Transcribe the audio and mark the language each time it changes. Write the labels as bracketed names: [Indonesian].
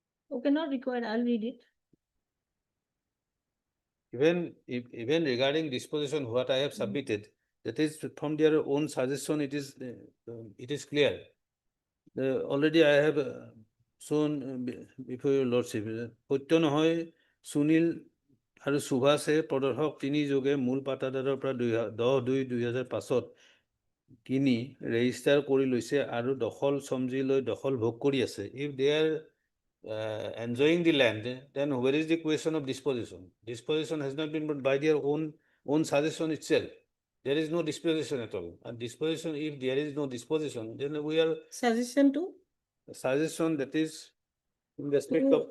[English] Okay, not required, I'll read it. Even regarding disposition, what I have submitted, that is from their own suggestion, it is clear. Already I have shown before your lordship, [Assamese] সত্য নহয় সুনীল আৰু সুভাষে প্ৰদৰ্শক তিনি যোগে মূল পাটাদাৰৰ পৰা 10/2/2005 কিনি register কৰি লৈছে আৰু দখল সমজি লৈ দখল ভোগ কৰি আছে. [English] If they are enjoying the land, then where is the question of disposition? Disposition has not been put by their own suggestion itself. There is no disposition at all. And disposition, if there is no disposition, then we are Suggestion to suggestion that is in respect of,